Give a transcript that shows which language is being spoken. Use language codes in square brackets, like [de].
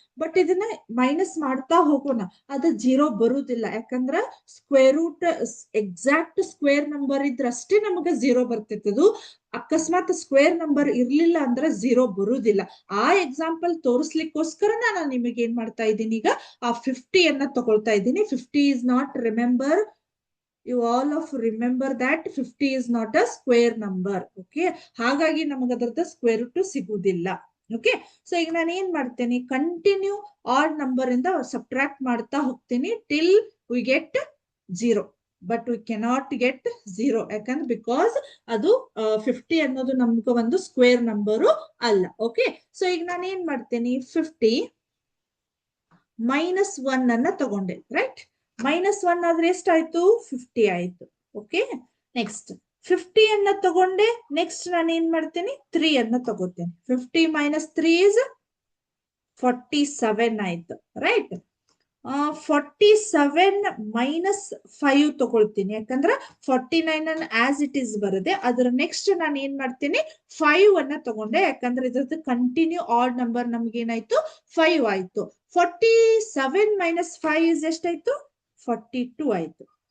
[kn] But ಇದನ್ನ minus ಮಾಡ್ತಾ ಹೋಗೋಣ, ಅದು 0 ಬರುವುದಿಲ್ಲ. ಯಾಕಂದ್ರ square root exact square number ಇದ್ರಷ್ಟೇ ನಮಗೆ 0 ಬರ್ತಿತ್ತದು. ಅಕಸ್ಮಾತ್ ಸ್ಕ್ವೇರ್ ನಂಬರ್ ಇರ್ಲಿಲ್ಲ ಅಂದ್ರೆ 0 ಬರುವುದಿಲ್ಲ. ಆ ಎಕ್ಸಾಂಪಲ್ ತೋರಿಸ್ಲಿಕ್ಕೋಸ್ಕರ ನಾನು ನಿಮಗೆ ಏನ್ ಮಾಡ್ತಾ ಇದ್ದೀನಿ, ಈಗ ಆ 50 ಅನ್ನ ತಗೊಳ್ತಾ ಇದ್ದೀನಿ. [en] 50 is not, remember, you all of remember that 50 is not a square number. [kn] Okay, ಹಾಗಾಗಿ ನಮಗೆ ಅದರದ ಸ್ಕ್ವೇರ್ ರೂಟ್ ಸಿಗುವುದಿಲ್ಲ. ಓಕೆ, ಸೊ ಈಗ ನಾನು ಏನ್ ಮಾಡ್ತೇನೆ, ಕಂಟಿನ್ಯೂ ಆಡ್ ನಂಬರ್ ಇಂದ ಸಬ್ಟ್ರಾಕ್ಟ್ ಮಾಡ್ತಾ ಹೋಗ್ತೀನಿ [en] Till we get 0. But we cannot get 0 [kn] ಯಾಕಂದ್ರೆ ಬಿಕಾಸ್ ಅದು 50 ಅನ್ನೋದು ನಮ್ಗೆ ಒಂದು ಸ್ಕ್ವೇರ್ ನಂಬರು ಅಲ್ಲ. ಓಕೆ, ಸೊ ಈಗ ನಾನು ಏನ್ ಮಾಡ್ತೇನೆ, 50 minus 1 ಅನ್ನ ತಗೊಂಡೆ. ರೈಟ್, -1 ಆದ್ರೆ ಎಷ್ಟಾಯ್ತು, 50 ಆಯ್ತು. ಓಕೆ, ನೆಕ್ಸ್ಟ್ 50 ಅನ್ನ ತಗೊಂಡೆ. ನೆಕ್ಸ್ಟ್ ನಾನು ಏನ್ ಮಾಡ್ತೇನೆ, 3 ಅನ್ನ ತಗೋತೇನೆ. [en] 50 minus 3 is 47 [kn] ಆಯ್ತು. ರೈಟ್, 47 minus 5 ತಗೊಳ್ತೀನಿ. ಯಾಕಂದ್ರೆ 49 ಅನ್ನ [en] as it is [kn] ಬರದೆ. ಅದರ ನೆಕ್ಸ್ಟ್ ನಾನು ಏನ್ ಮಾಡ್ತೀನಿ, 5 ಅನ್ನ ತಗೊಂಡೆ. ಯಾಕಂದ್ರೆ ಇದ್ರದ್ದು ಕಂಟಿನ್ಯೂ ಆಡ್ ನಂಬರ್ ನಮ್ಗೆ ಏನಾಯ್ತು, 5 ಆಯ್ತು. [en] 47 minus 5 is [kn] ಎಷ್ಟಾಯ್ತು, 42 ಆಯ್ತು.